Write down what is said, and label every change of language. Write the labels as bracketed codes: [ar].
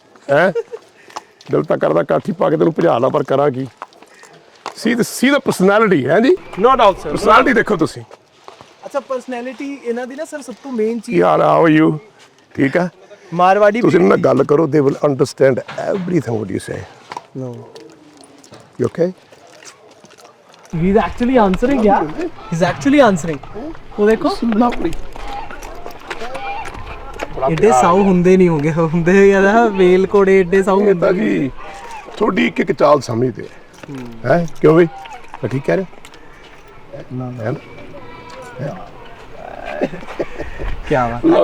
[pa] ਹੈ ਦਿਲ ਤਾਂ ਕਰਦਾ ਕਾਠੀ ਪਾ ਕੇ ਤੈਨੂੰ ਭਜਾ ਲਾ, ਪਰ ਕਰਾਂ ਕੀ। ਸੀ ਦਾ ਪਰਸਨੈਲਿਟੀ ਹੈ ਜੀ, [en] no doubt sir. [pa] ਪਰਸਨੈਲਿਟੀ ਦੇਖੋ ਤੁਸੀਂ। ਅੱਛਾ, ਪਰਸਨੈਲਿਟੀ ਇਹਨਾਂ ਦੀ ਨਾ ਸਰ ਸਭ ਤੋਂ ਮੇਨ ਕੀ ਚੀਜ਼ ਹਾਲ ਆ, [en] How you? [pa] ਠੀਕ ਆ, ਮਾਰਵਾੜੀ। ਤੁਸੀਂ ਇਹਨਾਂ ਨਾਲ ਗੱਲ ਕਰੋ, [en] They will understand everything what you say. No. You okay? He's actually answering, yeah. He's actually answering. [pa] ਉਹ ਦੇਖੋ ਏਡੇ ਸਾਊ ਹੁੰਦੇ ਨਹੀਂ ਹੁੰਦੇ ਯਾਰ, ਵੇਲ ਕੋੜੇ ਏਡੇ ਸਾਊ ਇਹ ਤਾਂ ਹੁੰਦੇ। ਜੀ ਤੁਹਾਡੀ ਇੱਕ ਚਾਲ ਸਮਝਦੇ ਹੈ ਕਿਉਂ ਬਈ? ਮੈਂ ਠੀਕ ਕਹਿ ਰਿਹਾ ਨਾ? ਕੀ ਬਾਤ।